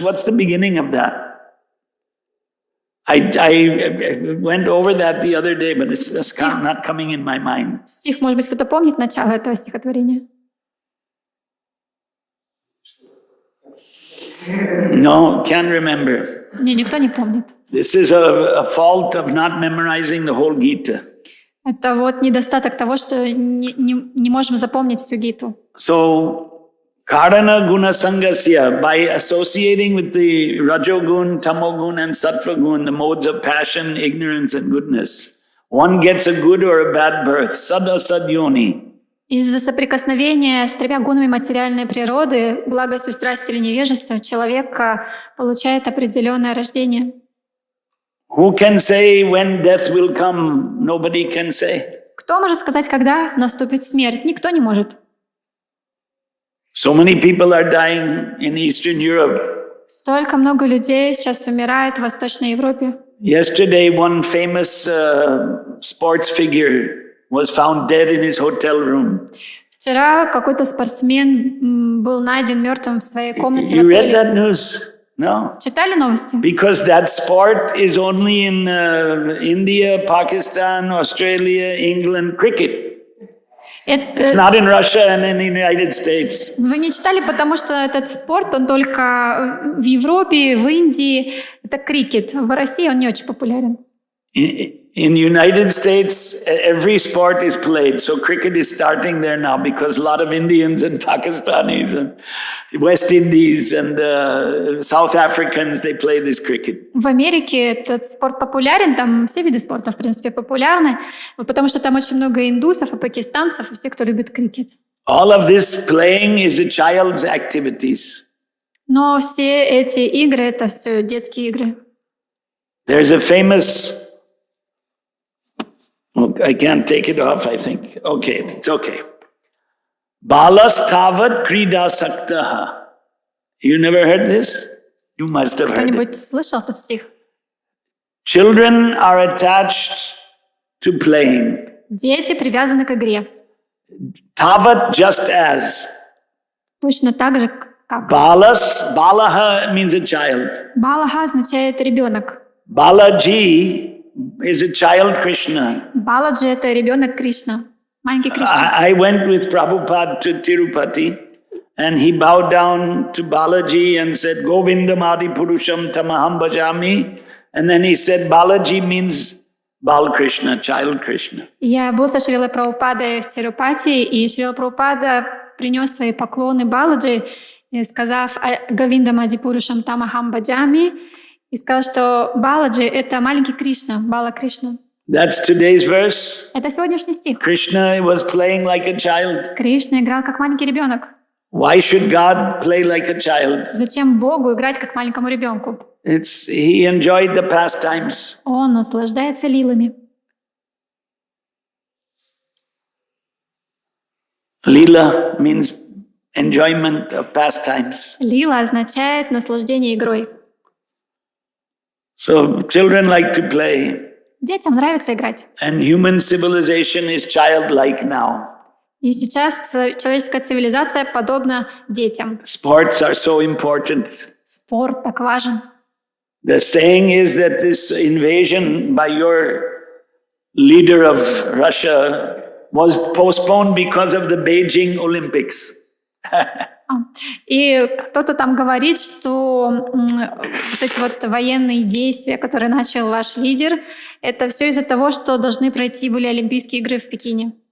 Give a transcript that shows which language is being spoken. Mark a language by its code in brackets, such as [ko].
[en] What's the beginning of that? I went over that the other day, but it's just not coming in my mind. [ru] Стих, может быть, кто-то помнит начало этого стихотворения? [en] No, can't remember. [ru] Не, никто не помнит. [en] This is a fault of not memorizing the whole Gita. [ru] Это вот недостаток того, что не можем запомнить всю Гиту. [en] So, [sa] Karana Guna Sangasya, [en] by associating with the Rajogun, Tamogun, and Sattvagun, the modes of passion, ignorance, and goodness, one gets a good or a bad birth. [sa] Sadasad Yoni. [ru] Из-за соприкосновения с тремя гунами материальной природы, благостью, страстью или невежеством, человек получает определенное рождение. [en] Who can say when death will come? Nobody can say. [ru] Кто может сказать, когда наступит смерть? Никто не может. [en] So many people are dying in Eastern Europe. [ru] Столько много людей сейчас умирает в Восточной Европе. [en] Yesterday, one famous sports figure was found dead in his hotel room. [ru] Вчера какой-то спортсмен был найден мертвым в своей комнате в [en] You read [ru] отеле. [en] that news? No. [ru] Читали новости? [en] Because that sport is only in India, Pakistan, Australia, England, cricket. It's not in Russia and in the United States. [ru] Вы не читали, потому что этот спорт, он только в Европе, в Индии. Это крикет. В России он не очень популярен. [en] In the United States, every sport is played. So cricket is starting there now because a lot of Indians and Pakistanis and West Indies and South Africans, they play this cricket. [ru] В Америке этот спорт популярен, там все виды спорта, в принципе, популярны, потому что там очень много индусов и пакистанцев, и все, кто любит крикет. [en] All of this playing is a child's activities. [ru] Но все эти игры — это все детские игры. [en] There's a famous... I can't take it off, I think. Okay, it's okay. [sa] Balas tavat krida saktaha. [en] You never heard this? You must have heard it. [ru] Кто-нибудь слышал этот стих? [en] Children are attached to playing. [ru] Дети привязаны к игре. [en] Tavat just as. [ru] Точно так же, как. [en] Balaha means a child. [ru] Балаха означает ребенок. [en] Balaji is a child Krishna. [ru] Баладжи — это ребенок Кришна, маленький Кришна. [en] I went with Prabhupada to Tirupati. and he bowed down to Balaji and said, [sa] Govindam Adi Purusham Tamaham Bhajami. [en] And then he said, Balaji means Bal Krishna, child Krishna. [ru] Я был со Шрилой Прабхупадой в Тирупати, и Шрила Прабхупада принес свои поклоны Баладжи, сказав [sa] Говиндам Адипурушам Тамахам Баджами, [ru] и сказал, что Баладжи — это маленький Кришна, Бала Кришна. [en] That's today's verse. [ru] Это сегодняшний стих. [en] Krishna was playing like a child. [ru] Кришна играл как маленький ребенок. [en] Why should God play like a child? [ru] Зачем Богу играть как маленькому ребенку? [en] He enjoyed the pastimes. [ru] Он наслаждается лилами. [en] Lila means enjoyment of pastimes. [ru] Лила означает наслаждение игрой. [en] So children like to play. [ru] Детям нравится играть. [en] And human civilization is childlike now. [ru] И сейчас человеческая цивилизация подобна детям. [en] Sports are so important. [ru] Спорт так важен. [en] The saying is that this invasion by your leader of Russia was postponed because of the Beijing Olympics. [ru] И кто-то там говорит, что вот эти вот военные действия, которые начал ваш лидер, это все из-за того, что должны пройти были Олимпийские игры в Пекине.